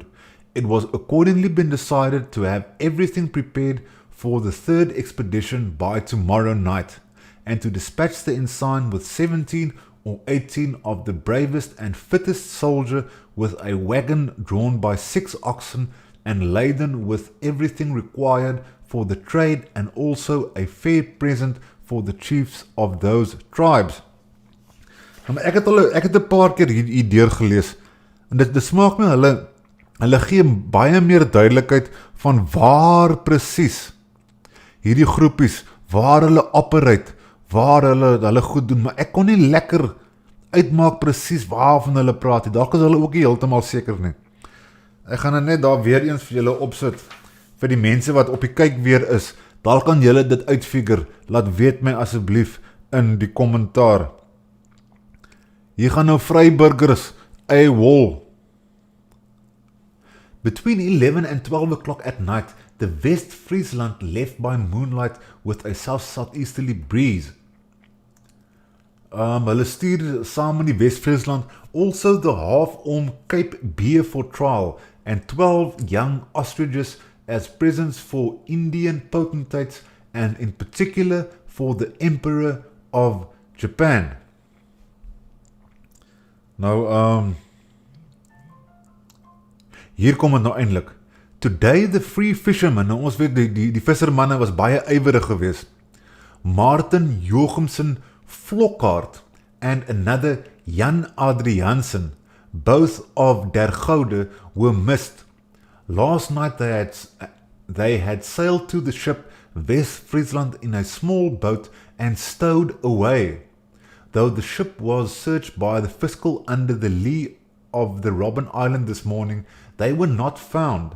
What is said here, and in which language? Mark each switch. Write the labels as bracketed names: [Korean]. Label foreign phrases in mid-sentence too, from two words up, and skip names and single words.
[English] It was accordingly been decided to have everything prepared for the third expedition by tomorrow night, and to dispatch the ensign with 17 or 18 of the bravest and fittest soldier with a wagon drawn by 6 oxen and laden with everything required for the trade, and also a fair present for the chiefs of those tribes. [Afrikaans] Nou, ek het 'n paar keer hier deurgelees, en dit smaak my hulle gee baie meer duidelikheid van waar presies hierdie groepies, waar hulle operate, waar hulle goed doen, maar ek kon nie lekker uitmaak presies waarvan hulle praat nie. Dalk is hulle ook nie heeltemal seker nie. Ek gaan net daar weer eens vir julle opsit, vir die mense wat op die kyk weer is. Dalk kan julle dit uitfigure. Laat weet my asseblief in die kommentaar. Hier gaan nou Vryburgers AWOL. [English] Between 11 and 12 o'clock at night, the West Friesland left by moonlight with a south-southeasterly breeze. [Afrikaans] Hulle stuur saam in die West Friesland [English] also the half-orm Cape Bier for trial, and 12 young ostriches as presents for Indian potentates and in particular for the Emperor of Japan. [Afrikaans] Nou, hier kom het nou eindelijk. [English] Today the free fishermen, [Afrikaans] nou ons weet die vissermanne was baie ywerig geweest. [English] Martin Jochumsen Flockhart and another Jan Adriansen, both of Der Goude, were missed. Last night they had sailed to the ship West Friesland in a small boat and stowed away. Though the ship was searched by the fiscal under the lee of the Robben Island this morning, they were not found.